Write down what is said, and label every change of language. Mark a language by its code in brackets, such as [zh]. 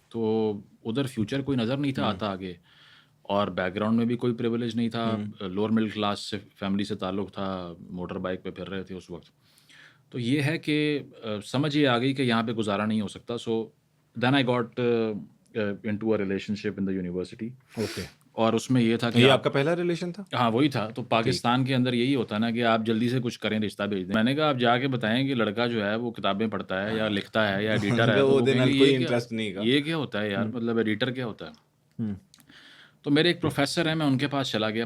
[ur] تو ادھر فیوچر کوئی نظر نہیں تھا آتا آگے, اور بیک گراؤنڈ میں بھی کوئی پریولیج نہیں تھا. لوور مڈل کلاس سے فیملی سے تعلق تھا, موٹر بائک پہ پھر رہے تھے اس وقت. تو یہ ہے کہ سمجھ یہ آ گئی کہ یہاں پہ گزارا نہیں ہو سکتا. [en] So then I got into a relationship in the university. [ur] Okay. اور اس میں یہ تھا کہ یہ آپ کا پہلا ریلیشن تھا؟ ہاں وہی تھا. تو پاکستان کے اندر یہی ہوتا ہے نا کہ آپ جلدی سے کچھ کریں رشتہ بھیج دیں. میں نے کہا آپ جا کے بتائیں کہ لڑکا جو ہے وہ کتابیں پڑھتا ہے یا لکھتا ہے یا ایڈیٹر ہے, تو وہ کہیں گے کوئی انٹرسٹ نہیں کا. یہ کیا ہوتا ہے یار, مطلب ایڈیٹر کیا ہوتا ہے. تو میرے ایک پروفیسر ہیں, میں ان کے پاس چلا گیا.